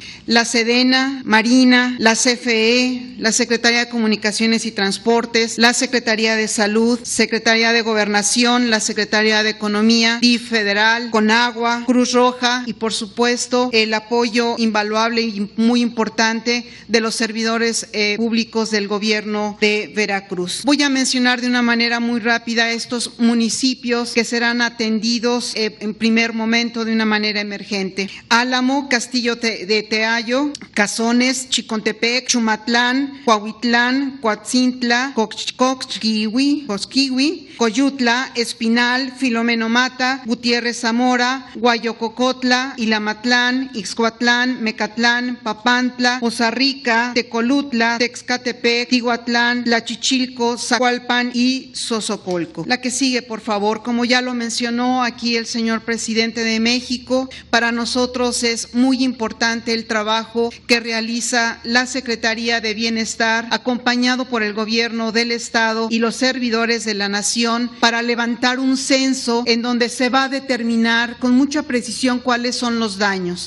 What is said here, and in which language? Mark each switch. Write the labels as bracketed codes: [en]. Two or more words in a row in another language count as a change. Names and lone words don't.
[es] La Sedena, Marina, la CFE, la Secretaría de Comunicaciones y Transportes, la Secretaría de Salud, Secretaría de Gobernación, la Secretaría de Economía, DIF federal, Conagua, Cruz Roja y, por supuesto, el apoyo invaluable y muy importante de los servidores públicos del Gobierno de Veracruz. Voy a mencionar de una manera muy rápida estos municipios que serán atendidos en primer momento de una manera emergente: Álamo, Castillo de Teayo, Cazones, Chicontepec, Chumatlán, Coahuitlán, Coatzintla, Cosquihui, Coyutla, Espinal, Filomeno Mata, Gutiérrez Zamora, Guayococotla, Ilamatlán, Ixcoatlán, Mecatlán, Papantla, Poza Rica, Tecolutla, Texcatepec, Tihuatlán, Tlachichilco, Zacualpan y Xozocolco. La que sigue, por favor. Como ya lo mencionó aquí el señor presidente de México, para nosotros es muy importante el trabajo que realiza la Secretaría de Bienestar, acompañado por el Gobierno del Estado y los servidores de la Nación, para levantar un censo en donde se va a determinar con mucha precisión cuáles son los daños.